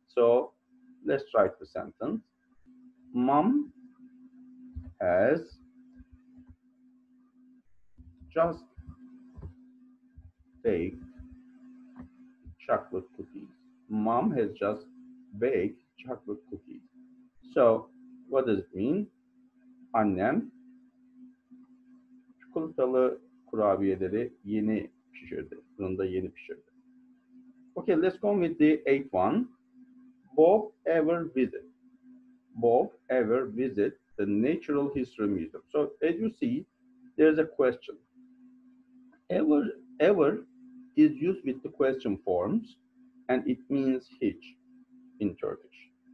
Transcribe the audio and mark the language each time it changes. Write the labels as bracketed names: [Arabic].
[English] So let's write the sentence. Mom has just baked chocolate cookies. Mom has just baked chocolate cookies. So what does it mean? [Turkish] Annem çikolatalı kurabiyeleri yeni pişirdi. Fırında yeni pişirdi. [English] Okay, let's go with the eighth one. Bob ever visit? Bob ever visit the Natural History Museum? So as you see, there's a question. Ever is used with the question forms, and it means hiç in Turkish.